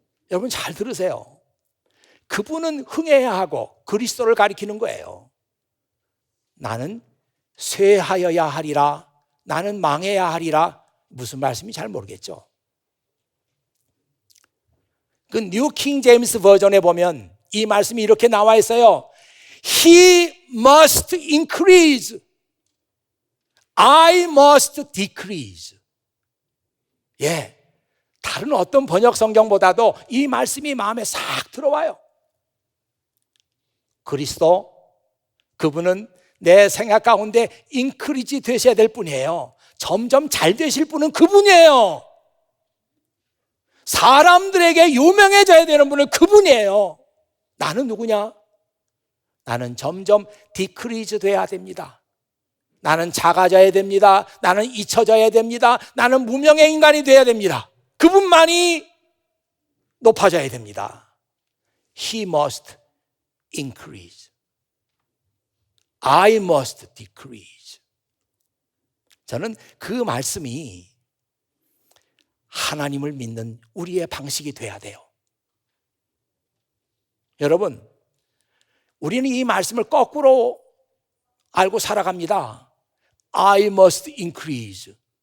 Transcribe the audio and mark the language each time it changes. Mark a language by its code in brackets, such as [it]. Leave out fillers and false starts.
[ko] 여러분 잘 들으세요. 그분은 흥해야 하고 그리스도를 가리키는 거예요. 나는 쇠하여야 하리라, 나는 망해야 하리라. 무슨 말씀인지 잘 모르겠죠. 그 뉴 킹 제임스 버전에 보면 이 말씀이 이렇게 나와 있어요. [en] He must increase, I must decrease. [ko] 예, 다른 어떤 번역 성경보다도 이 말씀이 마음에 싹 들어와요. 그리스도, 그분은 내 생각 가운데 인크리지 되셔야 될 분이에요. 점점 잘 되실 분은 그분이에요. 사람들에게 유명해져야 되는 분은 그분이에요. 나는 누구냐? 나는 점점 디크리즈 돼야 됩니다. 나는 작아져야 됩니다. 나는 잊혀져야 됩니다. 나는 무명의 인간이 돼야 됩니다. 그분만이 높아져야 됩니다. [en] He must increase, I must decrease. [ko] 저는 그 말씀이 하나님을 믿는 우리의 방식이 돼야 돼요. 여러분, 우리는 이 말씀을 거꾸로 알고 살아갑니다. [en] I must increase.